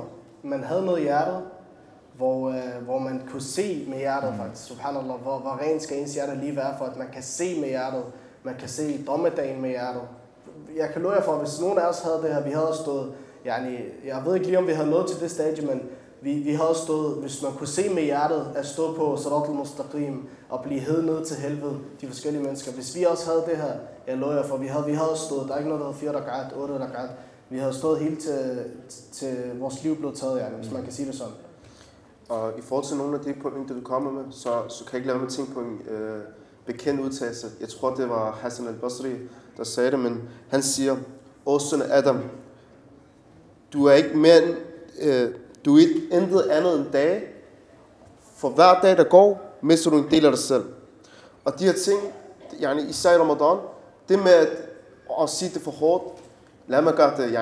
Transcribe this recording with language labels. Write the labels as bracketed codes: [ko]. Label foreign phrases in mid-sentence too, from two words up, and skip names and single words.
[da] Man havde noget i hjertet, hvor man kunne se med hjertet faktisk. Subhanallah, hvor ren skal ens hjerte lige være for, at man kan se med hjertet. Man kan se dommedagen med hjertet. Jeg kan love jer for, at hvis nogen af os havde det her, vi havde stået, jeg ved ikke lige, om vi havde nået til det stadie, men vi havde stået, hvis man kunne se med hjertet, at stå på [ar] Sirat al-Mustaqim [da] og blive hævet ned til helvede, de forskellige mennesker. Hvis vi også havde det her, jeg lover jer for, vi havde stået, der er ikke noget, der hedder 4 rakaat, 8 rakaat. Vi havde stået helt til vores liv blev taget, hvis man kan sige det sådan. Og i forhold til nogle af de pointer, du kommer med, så kan jeg ikke lade mig tænke på en bekendt udtalelse. Jeg tror, det var Hassan al-Basri, der sagde det, men han siger, "O søn Adam, du er ikke mere end, du er intet andet end dage. For hver dag, der går, mister du en del af dig selv." Og de her ting, især i Ramadan, det med at sige det for hårdt, lad mig gøre det.